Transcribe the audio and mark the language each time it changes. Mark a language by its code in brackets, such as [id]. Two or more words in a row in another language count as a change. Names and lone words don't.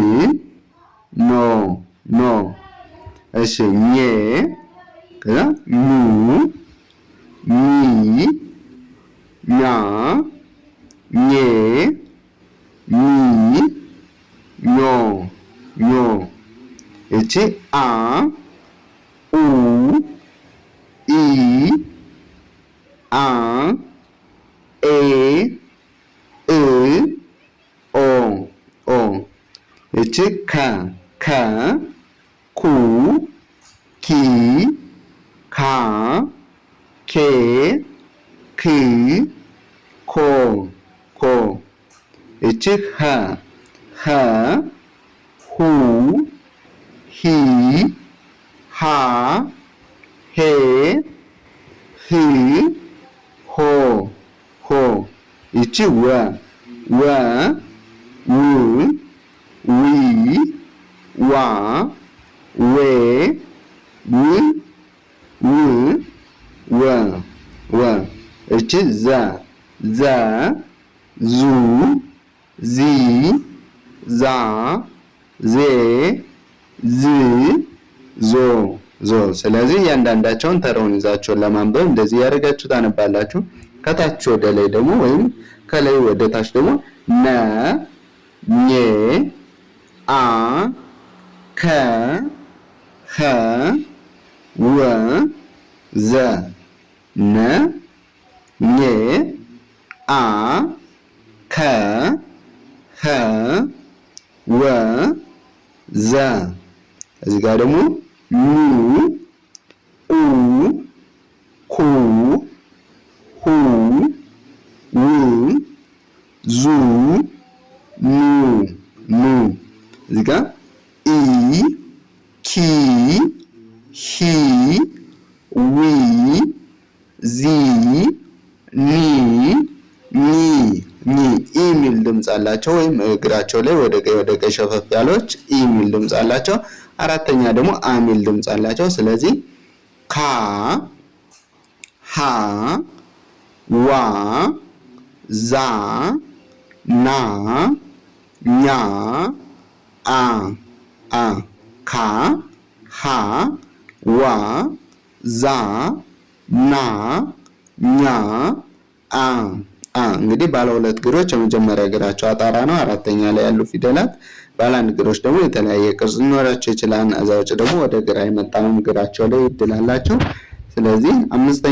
[am] ኖ እሺ ኘ ከዛ ኑ ኒ ኛ ኘ ኒ ኞ እቺ አ ኡ ኢ አ ኤ እ ኦ እቺ ከ ኩ ኪ ካ ኬ ክ ኮ እቺ ኸ ሁ ሂ ሃ ሄ ህ ሆ እቺ ወ ው ዊ ዋ ዌ ወ እቺ ዘ ዙ ዚ ዛ ዜ ዝ ዞ ስለዚህ እያንዳንዳቸውን ተራውን ይዛቸውን ለማንበብ እንደዚህ ያደርጋችሁ ታነባላችሁ። ከታች ወደ ላይ ደግሞ ወይም ከላይ ወደ ታች ደግሞ ነ ኘ አ ከ ኸ ወ ዘ ነ ኘ አ ከ ኸ ወ ዘ እዚህ ጋር ደግሞ ኑ ኡ ኩ ሁ ው ዙ ኑ እዚህ ጋር ኢ ኪ ሂ ዊ ዚ ኒ የሚል ድምፅ አላቸው። ወይም እግራቸው ላይ ወደ ቀኝ ሸፈፍ ያለች የሚል ድምፅ አላቸው። አራተኛ ደግሞ አ የሚል ድምፅ አላቸው። ስለዚህ ካ ሃ ዋ ዛ ና ኛ አ ካ ሃ ዋ ዛ ና ኛ አ እንግዲህ ባለ ሁለት እግሮች የመጀመሪያ እግራቸው አጣራ ነው። አራተኛ ላይ ያሉ ፊደላት ባለ አንድ እግሮች ደግሞ የተለያየ ቅርጽ ሊኖራቸው ይችላል። እዛ ውጭ ደግሞ ወደ ግራ የመጣውን እግራቸው ላይ ይድላላቸው። ስለዚህ አምስተኛ